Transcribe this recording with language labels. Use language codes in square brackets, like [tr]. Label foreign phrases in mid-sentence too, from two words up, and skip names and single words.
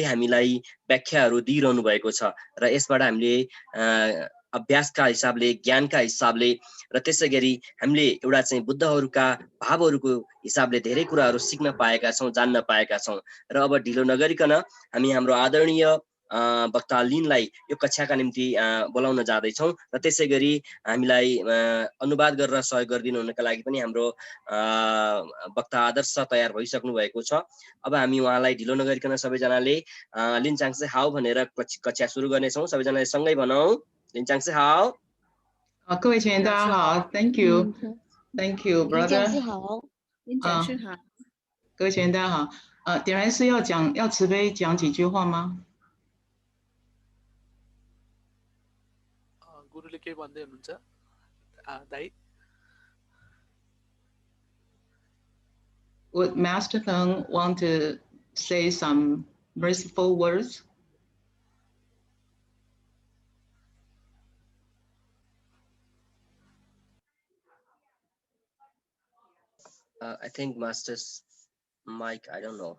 [ne] हामीलाई व्याख्याहरू दिइरहनु भएको छ र यसबाट हामीले अभ्यासका हिसाबले, ज्ञानका हिसाबले र त्यसैगरी हामीले एउटा चाहिँ बुद्धहरूका भावहरूको हिसाबले धेरै कुराहरू सिक्न पाएका छौं, जान्न पाएका छौं र अब ढिलो नगरिकन हामी हाम्रो आदरणीय वक्ता लिनलाई यो कक्षाका निम्ति बोलाउन जाँदैछौं र त्यसैगरी हामीलाई अनुवाद गरेर सहयोग गरिदिनु हुनका लागि पनि हाम्रो वक्ता आदर्श तयार भइसक्नु भएको छ। अब हामी उहाँलाई ढिलो नगरिकन सबैजनाले [zh] 林讲师好 [ne] भनेर कक्षा सुरु गर्नेछौं। सबैजनाले सँगै भनौं, [zh] 林讲师好. 各位学员大家好 ， [en] Thank you, Thank you, brother。 [zh] 林讲师好，各位学员大家好。点燃师要慈悲讲几句话吗？ [ne] गुरुले के भन्दै हुनुहुन्छ दाइ? [en] Would Master Teng want to say some merciful words? I think Master's mic, I don't know.